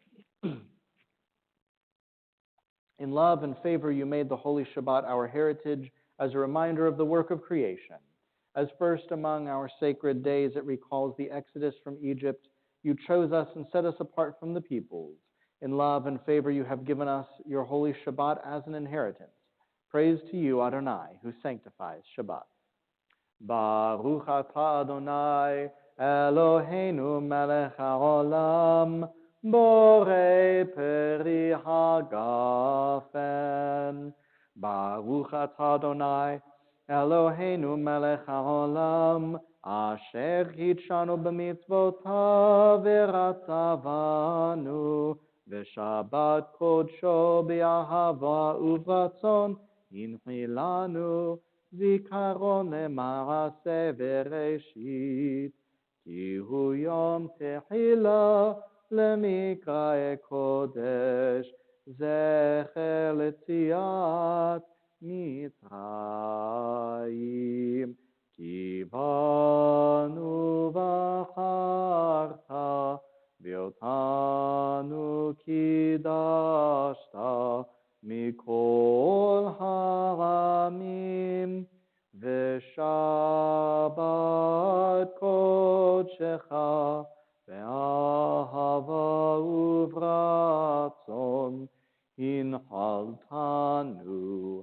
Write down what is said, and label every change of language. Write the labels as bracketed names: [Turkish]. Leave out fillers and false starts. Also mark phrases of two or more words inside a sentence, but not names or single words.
[English] In love and favor, you made the Holy Shabbat our heritage as a reminder of the work of creation. As first among our sacred days, it recalls the exodus from Egypt. You chose us and set us apart from the peoples. In love and favor, you have given us your Holy Shabbat as an inheritance. Praise to you, Adonai, who sanctifies Shabbat. [Hebrew] ברוך אתה אדוני, אלוהינו מלך העולם, בורא פרי הגפן. ברוך אתה אדוני, אלוהינו מלך העולם, אשר קידשנו במצוותיו ורצה בנו, ושבת קודשו באהבה וברצון הנחילנו, זיכרון למעשה בראשית, כי הוא יום תחילה למקראי קודש, זכר ליציאת מצרים. כי בנו בחרת, ואותנו קידשת מכל העמים, ושבת קודשך באהבה וברצון הנחלתנו.